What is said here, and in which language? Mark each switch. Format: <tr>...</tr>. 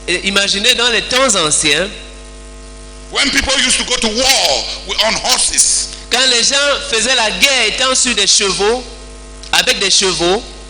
<fr>Et imaginez dans les temps anciens,</fr> <en>when people used to go to war on horses,</en> <fr>quand les gens faisaient la guerre étant sur des chevaux, avec des chevaux,</fr>